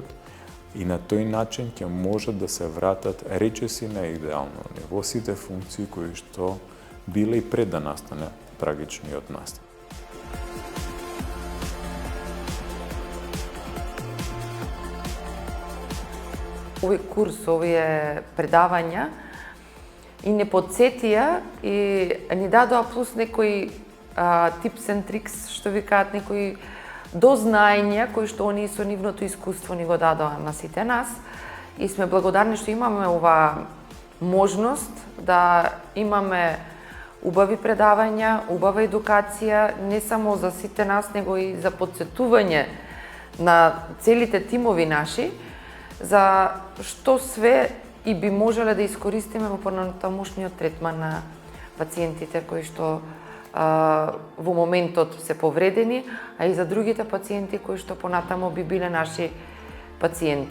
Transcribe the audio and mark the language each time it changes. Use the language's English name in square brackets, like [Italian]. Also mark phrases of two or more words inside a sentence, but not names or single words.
[Macedonian] И на тој начин ќе може да се вратат речиси на идеално ниво сите функции кои што биле и пред да настане трагичниот настан. Овој курс, овие предавања и не подсетија и ни дадоа плюс некои [English] tips and tricks, [Macedonian] што ви кажат, некои дознаења кои што они со нивното искуство ни го дадоа на сите нас и сме благодарни што имаме оваа можност да имаме убави предавања, убава едукација, не само за сите нас, него и за подсетување на целите тимови наши, за што све и би можеле да искористиме во понатамошниот третман на пациентите кои што во моментот се повредени, а и за другите пациенти кои што понатамо би биле наши пациенти.